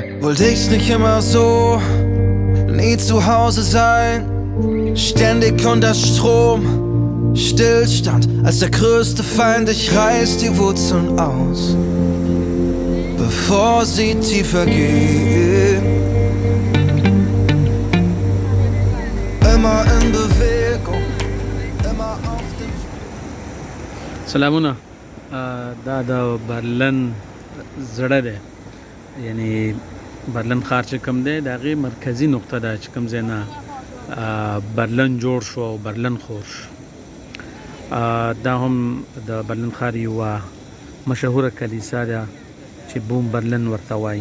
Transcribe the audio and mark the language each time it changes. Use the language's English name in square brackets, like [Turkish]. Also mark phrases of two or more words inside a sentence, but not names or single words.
[German] wollte ich's nicht immer so, nie zu Hause sein, ständig unter Strom, Stillstand als der größte Feind, ich reiß die Wurzeln aus, bevor sie tiefer gehen. Immer in Bewegung, immer auf dem [Pashto] سلامونه دا د برلین زړه دی، یعنی برلین ښار چې کوم دی د هغې مرکزي نقطه ده چې کوم ځای نه برلین جوړ شو او برلین خور شو. دا هم د برلین ښار یوه مشهوره کلیسا ده چې بوم برلین ورته وایي.